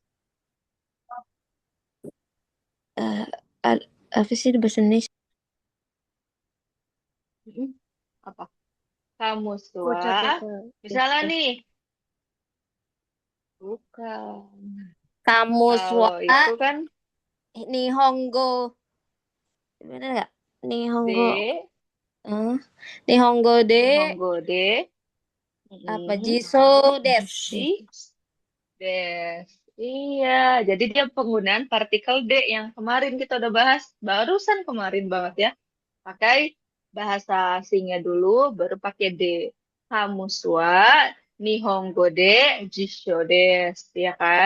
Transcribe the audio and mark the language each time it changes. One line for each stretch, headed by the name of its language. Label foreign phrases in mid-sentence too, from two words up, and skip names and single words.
Indonesian: Eh, apa sih bahasa Indonesia? Mm-mm. Apa? Kamus Sua. Bocah bocah. Misalnya nih. Bukan. Kamus wa Kalau itu kan Nihongo. Bener nggak?
Japanese: Nihongo. D. え、日本語で日本語で.
Indonesian: apa? Mm-mm.
Japanese: 辞書です. Si. Des.
Indonesian: Iya, jadi dia penggunaan partikel D yang kemarin kita udah bahas, barusan kemarin banget ya. Pakai bahasa asingnya dulu, baru pakai D.
Japanese: Kamus は日本語で辞書です,
Indonesian: ya kan?